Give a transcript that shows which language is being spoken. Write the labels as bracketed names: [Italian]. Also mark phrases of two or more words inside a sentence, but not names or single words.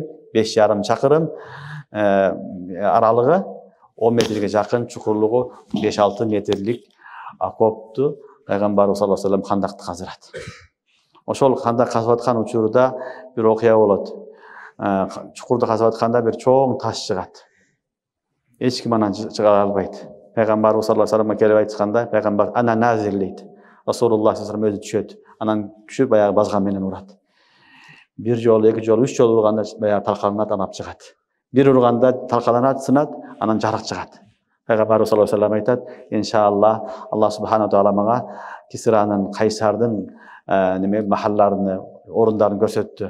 [Kyrgyz] 5,5 чакырым, аралыгы 10 метрге жакын, чукурлугу 5-6 метрлик окопту пайгамбарыбыз [Arabic] صلى الله عليه وسلم [Kyrgyz] хандакты казырат. Ошол хандак казып аткан учурда бир окуя болот. Чукурду казып атканда бир чоң таш чыгат. Эч ким анан чыга албайт. Пайгамбарыбыз [Arabic] صلى الله عليه وسلم [Kyrgyz] келип айтканда, пайгамбар ана назир дейт. Расулуллах [Arabic] صلى الله عليه وسلم [Kyrgyz] өзү түшөт. Анан түшүп баягы базган менен урат. Бир жолу, эки жолу, 3 жолу урганда баягы талкаланат, анап чыгат. Бир урганда талкаланат, сынат, анан жарык чыгат. Пайгамбарыбыз [Arabic] صلى الله عليه وسلم [Kyrgyz] айтат: "Иншалла, [Arabic] الله سبحانه تعالى [Kyrgyz] мага Кисранын, Кайсардын махалларын, орундарын көрсөттү.